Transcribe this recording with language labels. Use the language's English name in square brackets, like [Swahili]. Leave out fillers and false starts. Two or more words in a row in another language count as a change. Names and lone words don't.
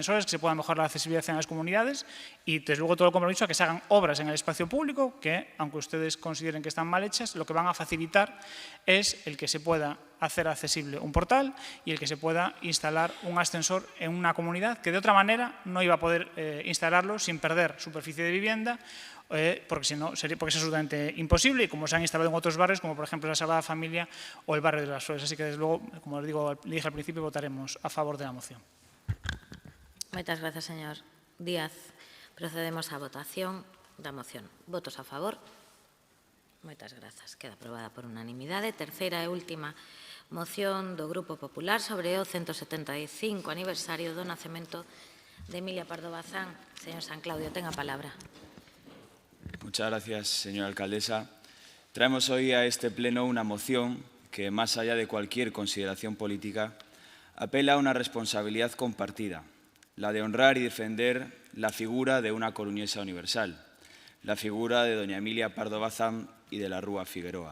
[Spanish] que se pueda mejorar la accesibilidad en las comunidades y, desde luego, todo el compromiso a que se hagan obras en el espacio público que, aunque ustedes consideren que están mal hechas, lo que van a facilitar es el que se pueda hacer accesible un portal y el que se pueda instalar un ascensor en una comunidad que de otra manera no iba a poder instalarlo sin perder superficie de vivienda, porque si no, porque es absolutamente imposible, y como se han instalado en otros barrios, como por ejemplo la Sagrada Familia o el barrio de las Flores. Así que, desde luego, como les dije al principio, votaremos a favor de la moción. [Galician] Moitas grazas, señor Díaz. Procedemos á votación da moción. Votos a favor? Moitas grazas. Queda aprobada por unanimidade. Terceira e última moción do Grupo Popular sobre o 175 aniversario do nacemento de Emilia Pardo Bazán. Señor San Claudio, ten a palabra. [Spanish] Muchas gracias, señora alcaldesa. Traemos hoy a este pleno una moción que, más allá de cualquier consideración política, apela a una responsabilidad compartida, la de honrar y defender la figura de una coruñesa universal, la figura de doña Emilia Pardo Bazán y de la Rúa Figueroa.